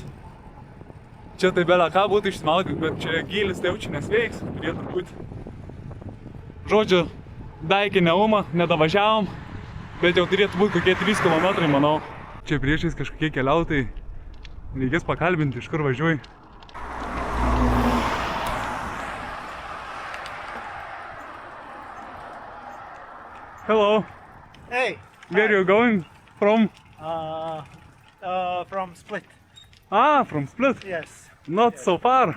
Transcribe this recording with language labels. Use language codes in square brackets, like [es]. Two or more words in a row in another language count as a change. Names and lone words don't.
[lt] Čia tai belė ką būtų išsimaudyti, bet čia gylis tai jau čia nesveiks, turėtų būti. Žodžiu, iki Neumą nedavažiavom, bet jau turėtų būti kokie 3 km, manau. Čia priešais kažkokie keliautojai. Reikės pakalbinti, iš kur važiuoji. [en] Hello. Hey. Where are you going from? From Split. Ah, from Split? Yes. Not so far.